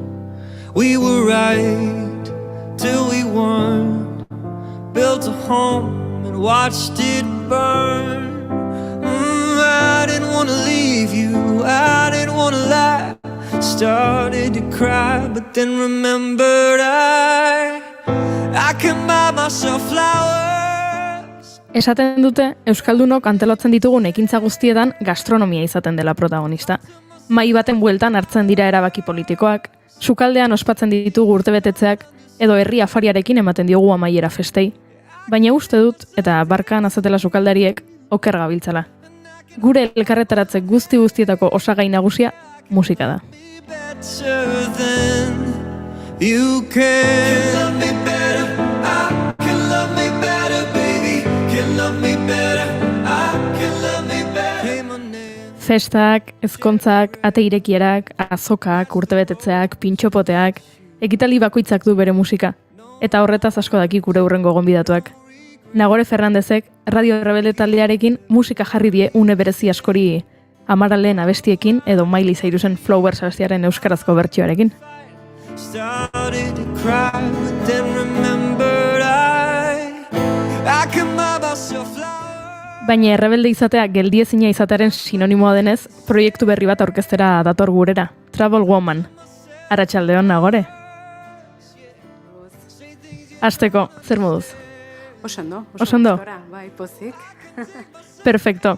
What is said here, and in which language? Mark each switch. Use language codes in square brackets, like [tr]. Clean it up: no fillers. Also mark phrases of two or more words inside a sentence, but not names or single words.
[en] We were right till we weren't, built a home and watched it burn. I didn't want to leave you, I didn't want to lie. Started to cry, but then remembered I can buy myself flowers. [eu] Esaten dute, Euskaldunok antelotzen ditugun ekintza guztietan gastronomia izaten dela protagonista. Mahai baten bueltan hartzen dira erabaki politikoak, sukaldean ospatzen ditugu urtebetetzeak, edo herri afariarekin ematen diogu amaiera festei. Baina uste dut, eta barkan azatela sukaldariek, oker gabiltzala. Gure elkarretaratze guztietako osagai nagusia musika da. [en] Better than you can love me better, I can love me better, baby. Can love me better, I can love me better. [eu] Festak, ezkontzak, ate irekierak, azokak, urtebetetzeak, pintxopoteak, ekitaldi bakoitzak du bere musika. Eta horretaz asko daki gure hurrengo gonbidatuak. Nagore Fernandezek Radio Rebelde taldearekin musika jarri die une berezi askori Amaralen abestiekin edo Miley Cyrusen Flowers abestiaren euskarazko bertsioarekin. [en] Started to cry, but then remembered I can buy myself flowers. [eu] Baina errebelde izatea geldiezina izatearen sinonimoa denez, proiektu berri bat aurkeztera dator gurera, Travel Woman. Arratsaldeon Nagore. Hasteko, zer moduz? Osondo. Bai, pozik. Perfecto.